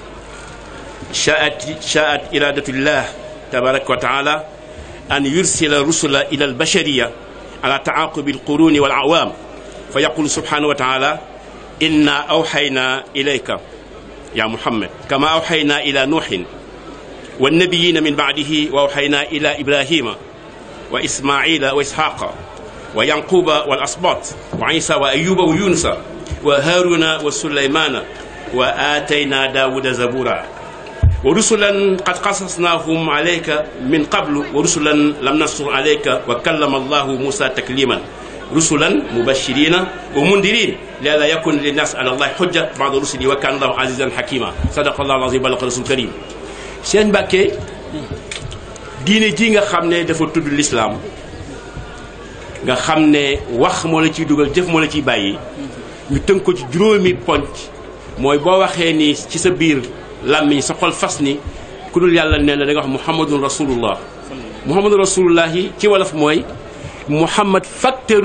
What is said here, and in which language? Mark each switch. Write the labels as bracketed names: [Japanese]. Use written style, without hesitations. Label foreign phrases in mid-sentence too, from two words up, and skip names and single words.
[Arabic] شاءت إرادة الله تبارك وتعالى أن يرسل رسلا إلى البشرية على تعاقب القرون والأعوام فيقول سبحانه و تعالى إنا أوحينا إليك يا محمد كما أوحينا إلى نوح والنبيين من بعده وأوحينا إلى إبراهيم وإسماعيل وإسحاق ويعقوب والأسباط وعيسى وأيوب ويونس وهارون وسليمان وآتينا داود زبورا ورسلا قد قصصناهم عليك من قبل ورسلا لم نقصص عليك وكلم الله موسى تكليما رسلا مبشرين ومنذرين لئلا يكون للناس على الله حجة بعد رسله وكان الله عزيزا حكيما صدق الله العظيم بلغ رسول الكريم seen Mbàkke [Wolof] diine ji nga xam ne dafa tudd lislaam nga xam ne wax moo la ciy dugal jëf moo la ciy bàyyi ñu tënk ko ci juróomi ponc mooy boo waxee ni ci sa biir làmmiñ sa xol fas ni ku dul yàlla nee na da nga wax [Arabic] محمد رسول الله محمد رسول الله [Wolof] yi ci wolof mooy muhammad facteur